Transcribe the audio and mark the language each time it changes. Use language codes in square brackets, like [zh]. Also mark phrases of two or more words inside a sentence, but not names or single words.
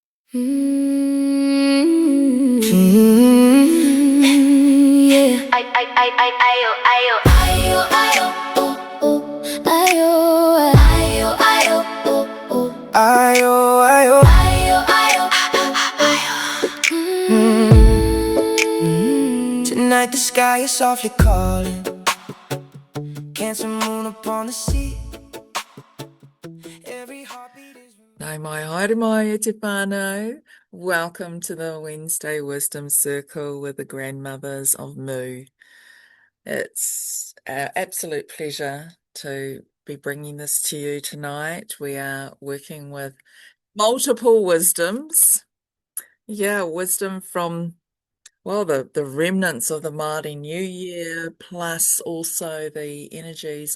[en] Yeah. Ayo, ayo, ayo, ayo, oh, ayo, ayo, ayo, oh, ayo, ayo, ayo, ayo, ayo. Tonight the sky is softly calling, cancer moon upon the sea. Every heartbeat is. [mi] Nai mai haere mai e te whānau. [en] Welcome to the Wednesday Wisdom Circle with the grandmothers of Mu. It's our absolute pleasure to be bringing this to you tonight. We are working with multiple wisdoms. Yeah, wisdom from, well, the remnants of the Māori New Year, plus also the energies